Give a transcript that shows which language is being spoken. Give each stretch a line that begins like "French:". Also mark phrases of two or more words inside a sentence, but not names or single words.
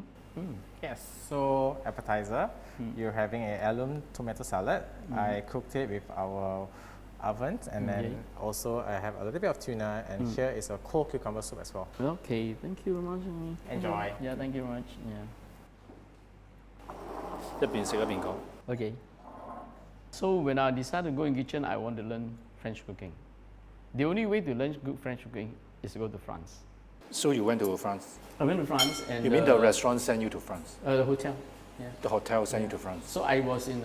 English: Yes, so appetizer, you're having a heirloom tomato salad. I cooked it with our ovens, and then also I have a little bit of tuna, and here is a cold cucumber soup as well. Okay, thank you very much. Enjoy. Yeah, thank you very much. Yeah.
Cantonese: 一邊食一邊講。
English: Okay. So when I decided to go in kitchen, I want to learn French cooking. The only way to learn good French cooking is to go to France. So you went to France? I went to France and You mean the restaurant sent you to France? the hotel. Yeah. The hotel sent you to France? So I was in